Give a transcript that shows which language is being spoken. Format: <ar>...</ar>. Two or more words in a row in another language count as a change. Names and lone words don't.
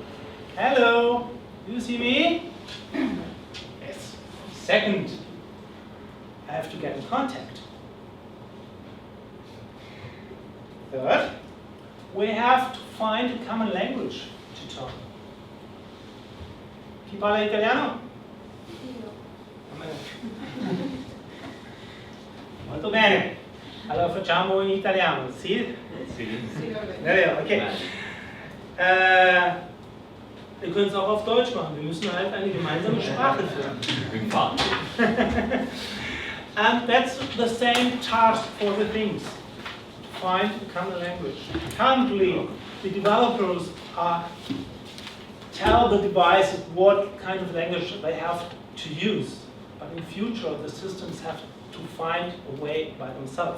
<en>Hello, do you see me? Yes. Second, I have to get in contact. Third, we have to find a common language to talk.</en> <it>Chi parla italiano? Molto bene. Allora facciamo in italiano, sì? Sì. Okay.</it> <de>Wir können es auch auf Deutsch machen. Wir müssen halt eine gemeinsame Sprache finden.</de> <en>And that's the same task for the things. Find a common language. Currently, the developers are tell the devices what kind of language they have to use. But in future, the systems have to find a way by themselves.</en>